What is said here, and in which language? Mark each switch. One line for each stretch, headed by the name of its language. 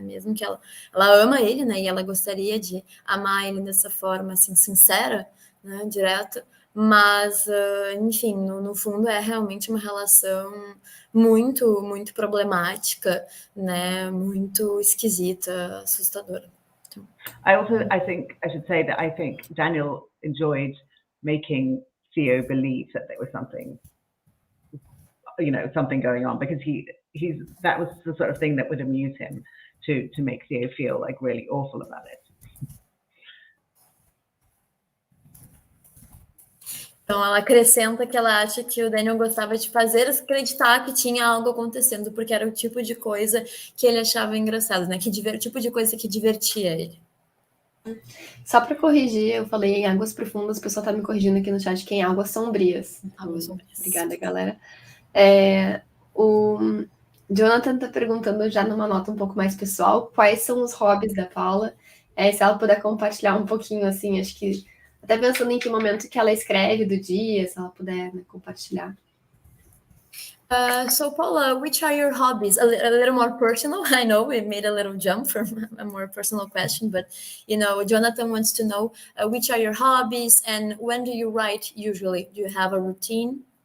Portuguese: Mesmo que ela ama ele, né? E ela gostaria de amar ele dessa forma, assim, sincera, né? Direta. Mas, enfim, no fundo é realmente uma relação muito, muito problemática, né? Muito esquisita, assustadora. Então.
English: I think I should say that I think Daniel enjoyed making Theo believe that there was something, something going on, because that was the sort of thing that would amuse him, to make Theo feel like really awful about it.
Portuguese: Então, ela acrescenta que ela acha que o Daniel gostava de fazer acreditar que tinha algo acontecendo, porque era o tipo de coisa que ele achava engraçado, né? O tipo de coisa que divertia ele. Só para corrigir, eu falei em águas profundas, o pessoal tá me corrigindo aqui no chat que é em águas sombrias. Águas sombrias. Obrigada, galera. O Jonathan tá perguntando já numa nota um pouco mais pessoal, quais são os hobbies da Paula? Se ela puder compartilhar um pouquinho, assim, acho que até pensando em que momento que ela escreve do dia, se ela puder, né, compartilhar.
English: So Paula, which are your hobbies? A little more personal. I know we made a little jump from a more personal question, but Jonathan wants to know which are your hobbies and when do you write usually? Do you have a routine?